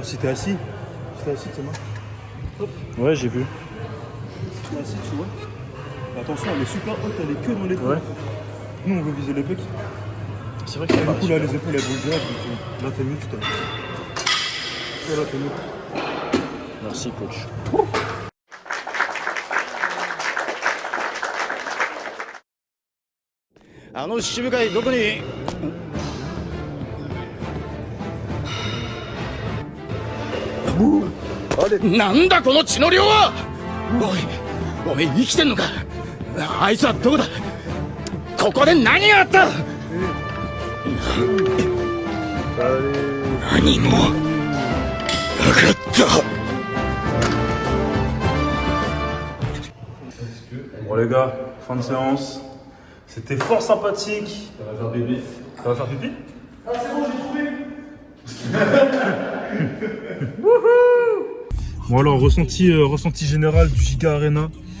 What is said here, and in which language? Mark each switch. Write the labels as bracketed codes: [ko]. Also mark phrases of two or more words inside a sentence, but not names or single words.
[fr] Si t'es assis, tu vois. Ouais, j'ai vu. Si t'es assis, tu vois. Attention, elle est super haute, elle est que dans les coudes. Ouais. Nous on veut viser les pecs. C'est vrai que c'est Du pas coup là les épaules elles vont direct. Donc, là t'es mieux, tu t'as. Là t'es mieux. Merci, coach. [ja] あの七部会どこになんだこの血の量は。おい生きてんのか。あいつはどこだ。ここで何があった。何もなかった。 [fr] Bon les gars, fin de séance. C'était fort sympathique. Ça va faire pipi. Ça va faire pipi? Ah c'est bon, j'ai trouvé. Bon alors, ressenti général du Giga Arena.